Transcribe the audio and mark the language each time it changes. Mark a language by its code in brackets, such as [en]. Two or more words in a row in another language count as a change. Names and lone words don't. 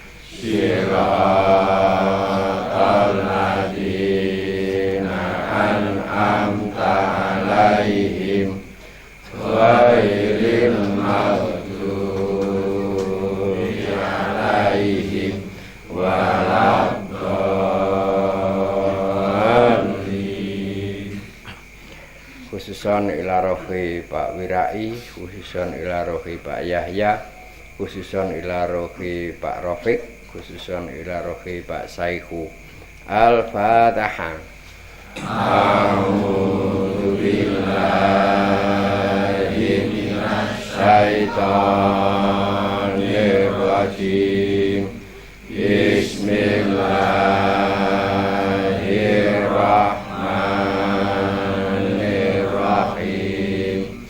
[ar] صراط الذين أنعمت عليهم غير المغضوب عليهم ولا الضالين. Khususon ila rohi Pak Wirai, khususon ila rohi Pak Yahya, khususon ila rohi Pak Rafiq, khususon ila rohi Pak Saihu. Al-Fatihah. أعوذ بالله من الشيطان الرجيم. بسم الله الرحمن الرحيم.